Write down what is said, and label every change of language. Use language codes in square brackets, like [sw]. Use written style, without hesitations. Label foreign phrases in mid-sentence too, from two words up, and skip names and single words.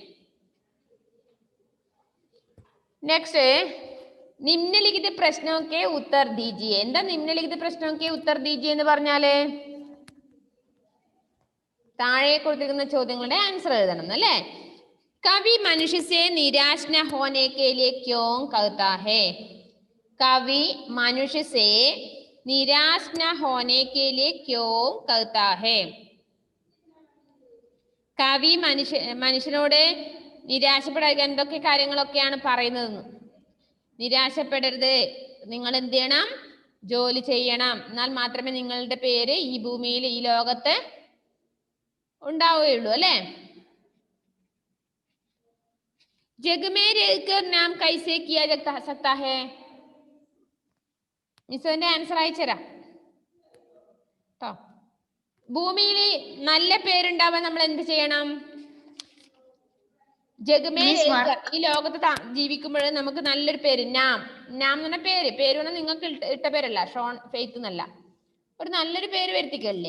[hi] നെക്സ്റ്റ്, निम्नलिखित प्रश्नों के उत्तर दीजिए. [ml] എന്താ [hi] निम्नलिखित प्रश्नों के उत्तर दीजिए [ml] എന്ന് പറഞ്ഞാല് താഴെ കൊടുത്തിരിക്കുന്ന ചോദ്യങ്ങളുടെ ആൻസർ എഴുതണം അല്ലേ. [hi] कवि मनुष्य से निराश न होने के लिए क्यों कहता है? कवि मनुष्य से निराश न होने के लिए क्यों कहता है? [ml] കവി മനുഷ്യനോട് നിരാശപ്പെടാൻ എന്തൊക്കെ കാര്യങ്ങളൊക്കെയാണ് പറയുന്നത്? നിരാശപ്പെടരുത്, നിങ്ങൾ എന്ത് ചെയ്യണം? ജോലി ചെയ്യണം, എന്നാൽ മാത്രമേ നിങ്ങളുടെ പേര് ഈ ഭൂമിയിൽ ഈ ലോകത്ത് ഉണ്ടാവുകയുള്ളൂ അല്ലെ. [hi] जग में रहकर नाम कैसे किया जा सकता है? [ml] മിസ്സിന്റെ ആൻസർ അയച്ചുതരാം കേട്ടോ. ഭൂമിയിൽ നല്ല പേരുണ്ടാവാൻ നമ്മൾ എന്ത് ചെയ്യണം? ജഗമേ ഈ ലോകത്ത് ജീവിക്കുമ്പോൾ നമുക്ക് നല്ലൊരു പേര്, നാം നാം എന്ന് പറഞ്ഞ പേര് പറഞ്ഞാൽ നിങ്ങൾക്ക് ഇട്ട പേരല്ല, ഷോൺ ഫെയ്ത്ത് എന്നല്ല, ഒരു നല്ലൊരു പേര് വരുത്തിക്കല്ലേ.